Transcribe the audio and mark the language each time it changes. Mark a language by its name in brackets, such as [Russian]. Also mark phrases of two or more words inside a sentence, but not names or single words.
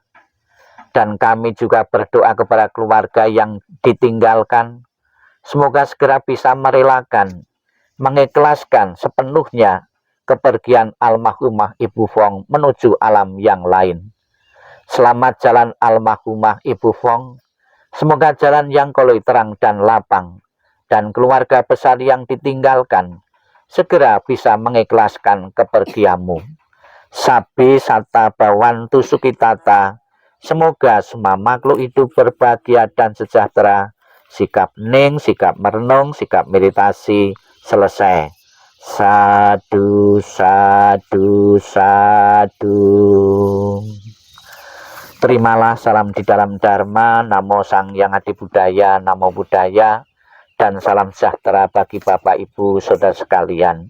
[Indonesian] Dan kami juga berdoa kepada keluarga yang ditinggalkan, semoga segera bisa merelakan, mengikhlaskan sepenuhnya kepergian almarhumah Ibu Fong menuju alam yang lain. Selamat jalan almarhumah Ibu Fong. Semoga jalan yang koloi terang dan lapang, dan keluarga besar yang ditinggalkan segera bisa mengikhlaskan kepergianmu. [Pali] Sabi sata bawantu sukitata. [Indonesian] Semoga semua makhluk hidup berbahagia dan sejahtera. Sikap ning, sikap merenung, sikap meditasi selesai. [Pali] Sadu, sadu, sadu. [Indonesian] Terimalah salam di dalam Dharma, Namo Sang Hyang Adi Budaya, [Pali] Namo Buddhaya, [Indonesian] dan salam sejahtera bagi Bapak Ibu Saudara sekalian.